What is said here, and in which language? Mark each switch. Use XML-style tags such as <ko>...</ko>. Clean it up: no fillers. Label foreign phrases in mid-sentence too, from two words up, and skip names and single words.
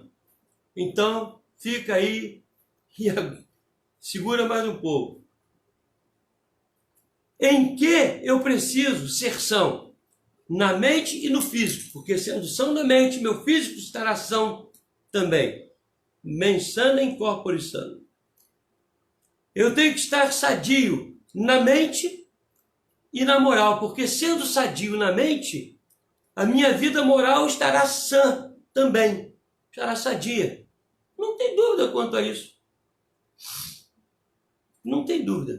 <pt>Então, fica aí e segura mais um pouco. Em que eu preciso ser são? Na mente e no físico. Porque sendo são na mente, meu físico estará são também.</pt> <la>Mens sana in corpore sano.</la> <pt>Eu tenho que estar sadio na mente e na moral, porque sendo sadio na mente, a minha vida moral estará sã também, estará sadia. Não tem dúvida quanto a isso. Não tem dúvida.</pt>